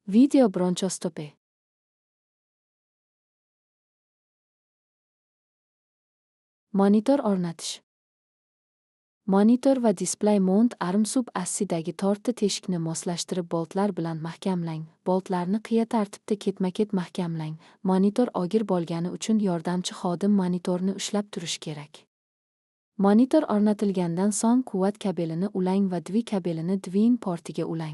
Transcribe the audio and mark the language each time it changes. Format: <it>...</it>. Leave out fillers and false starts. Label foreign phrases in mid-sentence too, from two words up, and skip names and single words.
<uz>Video bronchoskopi. Monitor o'rnatish. Monitor va</uz> <en>display mount arm</en> <uz>sub-assidagi torti teshikni moslashtirib boltlar bilan mahkamlang. Boltlarni qiya tartibda ketma-ket mahkamlang. Monitor og'ir bo'lgani uchun yordamchi xodim monitorni ushlab turishi kerak. Monitor o'rnatilgandan so'ng quvvat kabelini ulang va dvi kabelini dvin portiga ulang.</uz>